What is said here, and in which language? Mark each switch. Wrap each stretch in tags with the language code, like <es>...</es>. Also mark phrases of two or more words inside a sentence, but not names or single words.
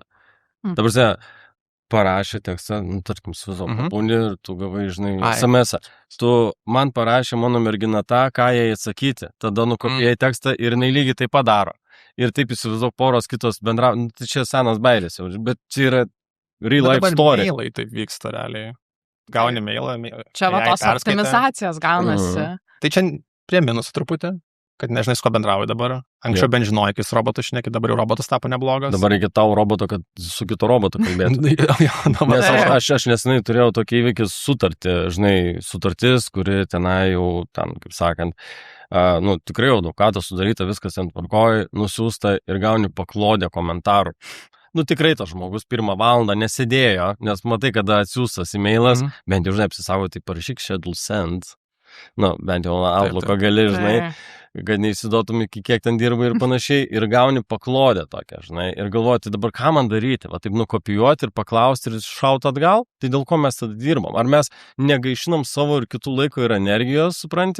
<lt>Dabar parašė tekstą, tarkim, papūni ir tu gavai, žinai, SMS-ą. Tu man parašė mano mergina tą, ką jai atsakyti. Tada nukopijai tekstą ir jinai lygiai tai padaro. Ir taip įsivaizduok poros kitos bendravo. Tai čia senas bairis jau, bet čia yra</lt> <en>real life story.</en> <lt>Mailai taip vyksta realiai. Gauni mailą. Čia va tos optimizacijos gaunasi. Tai čia prie minusų truputį, kad nežinai, su ko bendrauji dabar. Anksčiau bent žinojai, kai su robotu šneki, dabar jau robotas tapo neblogas. Dabar reikia tau roboto, kad su kitu robotu kalbėtų. Nes aš nesenai turėjau tokį įvykį sutartis, kuri tenai jau, ten, kaip sakant, tikrai jau advokatas sudaryta, viskas ten tvarkoj, nusiųsta ir gauni paklodę komentarų. Tikrai tas žmogus 1 valandą nesėdėjo, nes matai, kada atsiųstas e-mailas, bent jau, žinai, apsisaugo, tai parašyk</lt> <en>schedule send.</en> <lt>Bent jau Outlook'o gali, žinai, kad neįsiduotum iki kiek ten dirba ir panašiai, ir gauni paklodę tokią, žinai, ir galvoji, tai dabar ką man daryti, va taip nukopijuoti ir paklausti ir šauti atgal, tai dėl ko mes tada dirbam? Ar mes negaišinam savo ir kitų laiko ir energijos, supranti?</lt>